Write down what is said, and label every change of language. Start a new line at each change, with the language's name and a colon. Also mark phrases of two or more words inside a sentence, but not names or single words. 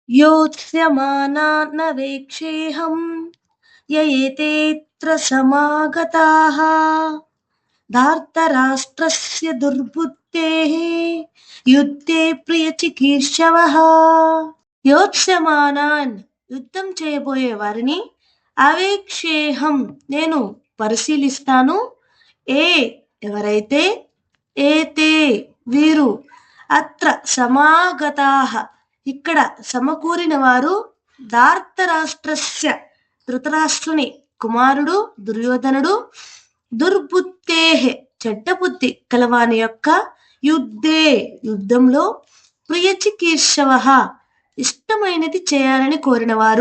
Sanskrit: योत्स्यमाना न वेक्षेऽहं य एतेऽत्र समागताः धार्तराष्ट्रस्य दुर्बुद्धेः युद्धे प्रियचिकीर्षवः యోత్స్యమానాన్
Telugu: యుద్ధం చేయబోయే వారిని
Sanskrit: అవేక్షేహం
Telugu: నేను పరిశీలిస్తాను. ఏ ఎవరైతే ఏతే వీరు
Sanskrit: అత్ర సమాగతాః
Telugu: ఇక్కడ సమకూరిన వారు ధార్తరాష్ట్రస్య ధృతరాష్ట్రుని కుమారుడు దుర్యోధనుడు దుర్బుద్ధేః చెడ్డ బుద్ధి కలవాని యొక్క యుద్ధే యుద్ధంలో ప్రియచికీర్షవః ఇష్టమైనది చేయాలని కోరినవారు.